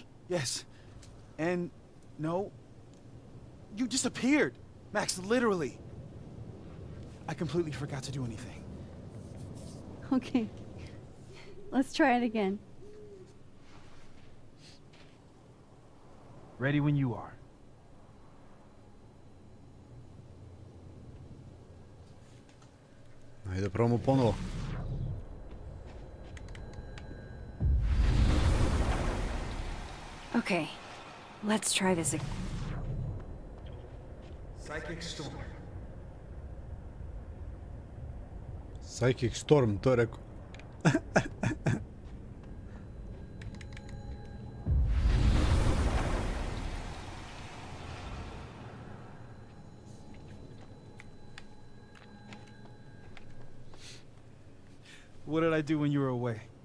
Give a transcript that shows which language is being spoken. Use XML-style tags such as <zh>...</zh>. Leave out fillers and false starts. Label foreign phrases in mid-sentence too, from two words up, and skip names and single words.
<en>Yes. And no. You disappeared. Max, literally. I completely forgot to do anything. Okay. Let's try it again. Ready when you are.</en> <sr>Ajde, probamo ponovo.</sr> <en>Okay, let's try this again. Psychic storm. Psychic storm,</en> <sr>to je rekao.</sr> <en>What did I do when you were away?</en>